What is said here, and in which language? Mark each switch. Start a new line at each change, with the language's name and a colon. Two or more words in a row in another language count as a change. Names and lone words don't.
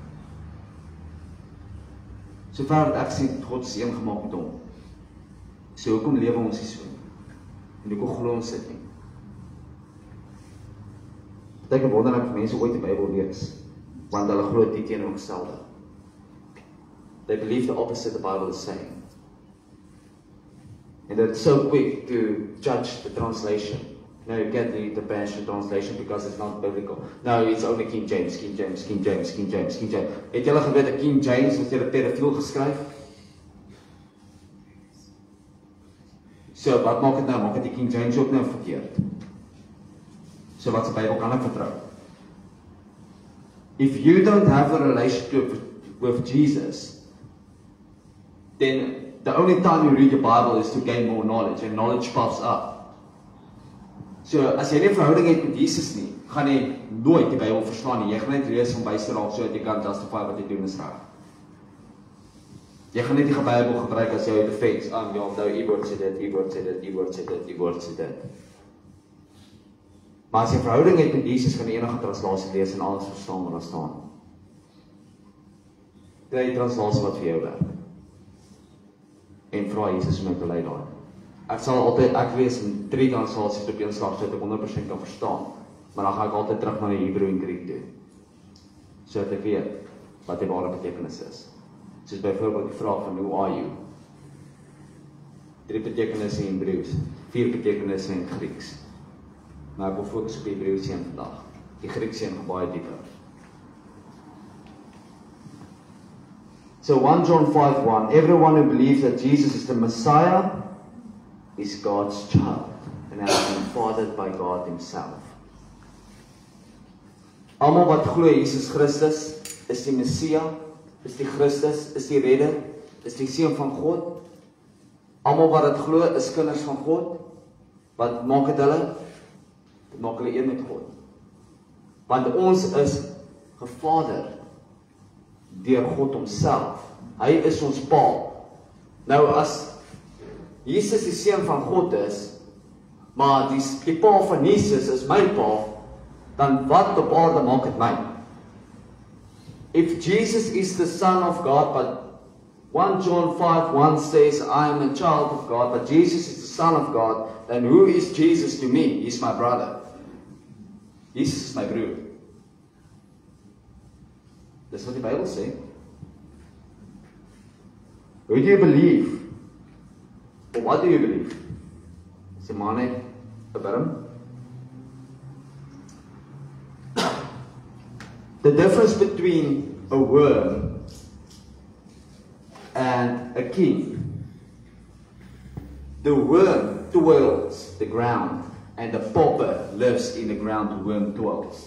Afrikaans: Sover wat ek sien, God is een gemaak met hom. So hoekom lewe ons nie so? En hoekom glo ons dit nie? Ek wonder of mense ooit die Bybel lees, want hulle glo dit teenoorgestelde.
English: They believe the opposite the Bible is saying. And they're so quick to judge the translation. No, you can't read the Passion Translation because it's not biblical. No, it's only King James, King James, King James, King James, King James.
Afrikaans: Het julle geweet dat King James het deur 'n pedofiel geskryf? So, wat maak dit nou? Maak dit die King James ook nou verkeerd? So, wat se Bybel kan ek vertrou?
English: If you don't have a relationship with Jesus, then the only time you read the Bible is to gain more knowledge, and knowledge puffs up.
Afrikaans: So, as jy nie 'n verhouding het met Jesus nie, gaan jy nooit die Bybel verstaan nie. Jy gaan net lees om wys te raak sodat jy kan justify wat jy doen is reg. Jy gaan net die Bybel gebruik as jou defense. Ja, onthou, u woord sê dit, u woord sê dit, u woord sê dit, u woord sê dit. Maar as jy 'n verhouding het met Jesus, gaan jy enige translasie lees en alles verstaan wat daar staan. Kry die translasie wat vir jou werk. En vra Jesus om my te lei daar. Ek lees in 3 translasies op een slag, sodat ek 100% kan verstaan. Maar dan gaan ek altyd terug na die Hebreë en Griek toe. Sodat ek weet wat die ware betekenis is. Soos byvoorbeeld die vraag van
English: who are you?
Afrikaans: 3 betekenisse in Hebreëus, 4 betekenisse in Grieks. Maar ek wil fokus op die Hebreëse een vandag. Die Griekse een gaan baie dieper.
English: So 1 John 5:1, everyone who believes that Jesus is the Messiah is God's child and has been fathered by God himself.
Afrikaans: Almal wat glo Jesus Christus is die Messia, is die Christus, is die redder, is die seun van God. Almal wat dit glo is kinders van God. Wat maak dit hulle? Dit maak hulle een met God. Want ons is gevader deur God homself. Hy is ons pa. Nou as Jesus die seun van God is, maar die pa van Jesus is my pa, dan wat op aarde maak dit my?
English: If Jesus is the Son of God, but 1 John 5:1 says, I am a child of God, but Jesus is the Son of God, then who is Jesus to me? He's my brother.
Afrikaans: Jesus is my broer. Dis wat die Bybel sê.
English: Who do you believe? Or what do you believe?
Afrikaans: Sê maar net 'n birm.
English: The difference between a worm and a king. The worm toils the ground, and the pauper lives in the ground the worm toils.